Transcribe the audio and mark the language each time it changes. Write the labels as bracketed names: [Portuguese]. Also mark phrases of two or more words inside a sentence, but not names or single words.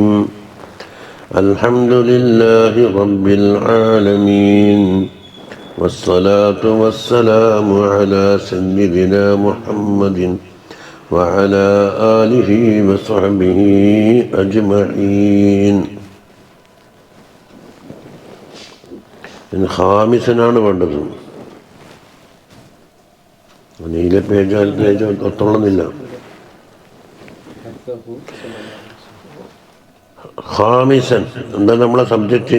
[Arabic] الحمد لله رب العالمين، والصلاة والسلام على سيدنا محمد وعلى آله وصحبه أجمعين. [Malayalam] ഖാമിസനാണ് വേണ്ടത്. നീല പേജ് ഒത്തോളുന്നില്ല. ഖാമിസൻ എന്താ നമ്മളെ സബ്ജക്റ്റ്?